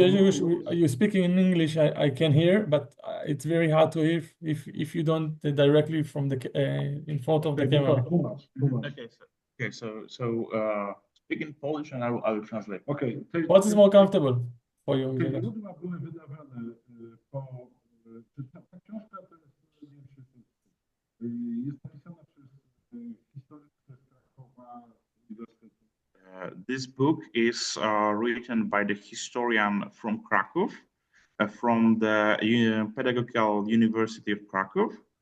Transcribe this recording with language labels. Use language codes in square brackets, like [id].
[en] You're speaking in English. I can hear, but it's very hard to hear if you don't directly from the in front of the camera. Okay, so speak in Polish and I will translate. Okay. What is more comfortable for you? [pl] Źródła były wydawane po... Ta książka to jest napisana przez historykę z Krakowa Uniwersytetu. [en] This book is written by the historian from Krakow, from the Pedagogical University of Krakow.